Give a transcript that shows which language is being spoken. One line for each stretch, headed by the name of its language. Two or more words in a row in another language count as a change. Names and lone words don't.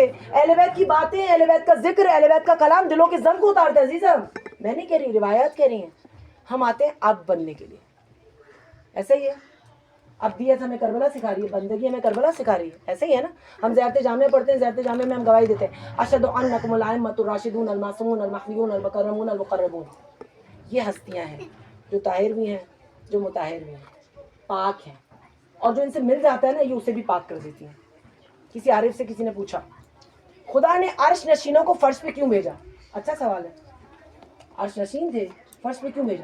Urdu: اہل بیت کی باتیں، اہل بیت کا ذکر، اہل بیت کا کلام دلوں کے زنگ کو اتارتا ہے. عزیزم، میں نہیں کہہ رہی، روایات کہہ رہی ہیں. ہم آتے ہیں اب بننے کے لیے. ایسا ہی ہے. ابدیت ہمیں کربلا سکھا رہی ہے، بندگی ہمیں کربلا سکھا رہی ہے. ایسا ہی ہے نا؟ ہم زیارت جامعہ پڑھتے ہیں، زیارت جامعہ میں ہم گواہی دیتے ہیں
Arabic: اشہد انکم الائمۃ الراشدون المعصومون المہدیون المکرمون المقربون.
Urdu: یہ ہستیاں ہیں جو طاہر بھی ہیں، جو مطہر بھی ہیں، پاک ہیں، اور جو ان سے مل جاتا ہے نا، یہ اسے بھی پاک کر دیتی ہیں. کسی عارف سے کسی نے پوچھا خدا نے عرش نشینوں کو فرش پہ کیوں بھیجا؟ اچھا سوال ہے. عرش نشین تھے، فرش پہ کیوں بھیجا؟